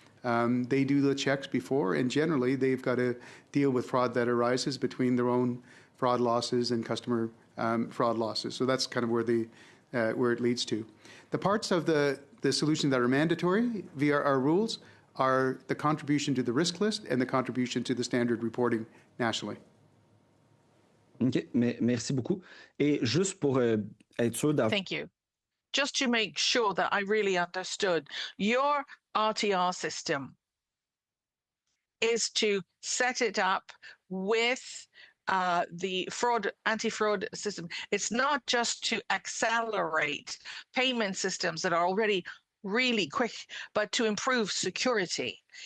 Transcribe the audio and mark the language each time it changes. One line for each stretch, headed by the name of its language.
English: They do the checks before, and generally they've got to deal with fraud that arises between their own fraud losses and customer fraud losses. So that's kind of where it leads to. The parts of the solution that are mandatory via our rules are the contribution to the risk list and the contribution to the standard reporting nationally.
French: OK, merci beaucoup. Et juste pour être sûr d'avoir...
English: Thank you. Just to make sure that I really understood, your RTR system is to set it up with the anti-fraud system. It's not just to accelerate payment systems that are already really quick, but to improve security.